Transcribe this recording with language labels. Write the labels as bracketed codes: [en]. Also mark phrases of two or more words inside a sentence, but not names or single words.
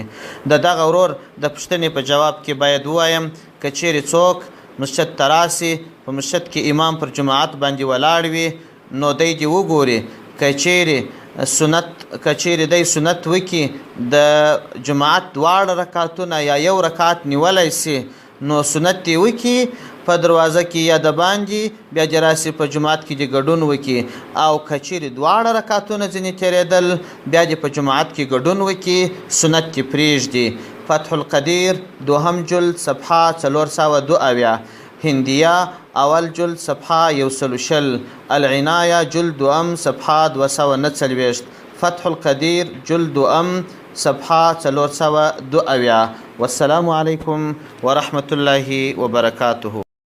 [ps] د دغه ورور د پوښتنې په جواب کې باید ووایم که چیرې څوک مسجد ته راسي، په مسجد کې امام پر جماعت باندې ولاړ وي، نو دی دې وګوري که چیرې دی سنت وکي، د جماعت دواړه رکعتونه یا یو رکعت نیولی سي، نو سنت یې وکي په دروازه کې یا د باندې، بیا دې راسي په جماعت کې دې ګډون وکي. او که چیرې دواړه رکعتونه ځینې تېرېدل، بیا دې په جماعت کې ګډون وکي، سنت دې پرېږدي. فتح القدیر دوهم جلد صفحه 472، هندیه اول جلد صفحه 140، العنایه جلد دوم صفحه 249، فتح القدیر جلد دوم صفحه 472. [ar] والسلام علیکم ورحمة الله وبرکاته.